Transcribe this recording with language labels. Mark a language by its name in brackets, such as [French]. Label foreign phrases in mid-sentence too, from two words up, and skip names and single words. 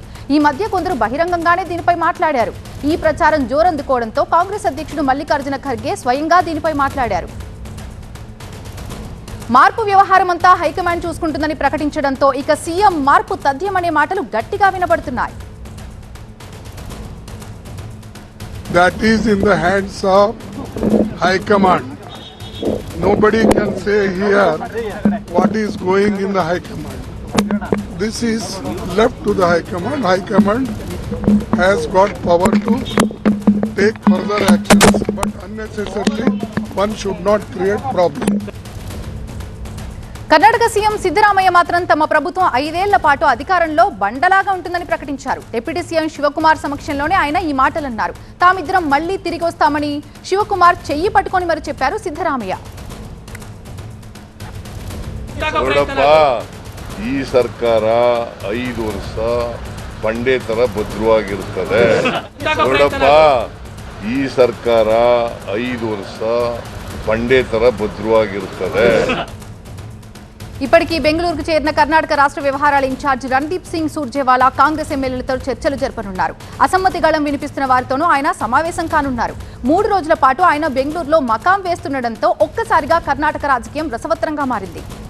[Telugu] ఈ మధ్య కొందరు బహిరంగంగానే దీనిపై మాట్లాడారు. ఈ ప్రచారం జోరందుకోవడంతో కాంగ్రెస్ అధ్యక్షుడు మల్లికార్జున ఖర్గే స్వయంగా దీనిపై మాట్లాడారు. మార్పు వ్యవహారం అంతా హైకమాండ్ చూసుకుంటుందని ప్రకటించడంతో ఇక సీఎం మార్పు తథ్యమనే మాటలు గట్టిగా వినబడుతున్నాయి. [English] That is in the hands of High Command. Nobody can say here what is going in the High Command. This is left to the High Command. High Command has got power to take further actions, but unnecessarily one should not create problems. [Telugu] కర్ణాటక సీఎం సిద్ధరామయ్య మాత్రం తమ ప్రభుత్వం 5 ఏళ్ల పాటు అధికారంలో బండలాగా ఉంటుందని ప్రకటించారు. డిప్యూటీ సీఎం శివకుమార్ సమక్షంలోనే ఆయన ఈ మాటలన్నారు. తామిద్దరం మళ్లీ తిరిగి వస్తామని శివకుమార్ చెయ్యి పట్టుకొని మరి చెప్పారు సిద్ధరామయ్య. [Kannada] ಈ ಸರ್ಕಾರ 5 ವರ್ಷ ಬಂಡೆ ತರ ಭದ್ರವಾಗಿರುತ್ತದೆ. ನೋಡಪ್ಪ, ಈ ಸರ್ಕಾರ 5 ವರ್ಷ ಬಂಡೆ ತರ ಭದ್ರವಾಗಿರುತ್ತದೆ. [Telugu] ఇప్పటికీ బెంగళూరుకు చేరిన కర్ణాటక రాష్ట్ర వ్యవహారాల ఇన్ఛార్జ్ రణదీప్ సింగ్ సుర్జేవాలా కాంగ్రెస్ ఎమ్మెల్యేలతో చర్చలు జరపనున్నారు. అసమ్మతి గళం వినిపిస్తున్న వారితోనూ ఆయన సమావేశం కానున్నారు. 3 రోజుల పాటు ఆయన బెంగళూరులో మకాం వేస్తుండటంతో ఒక్కసారిగా కర్ణాటక రాజకీయం రసవత్తరంగా మారింది.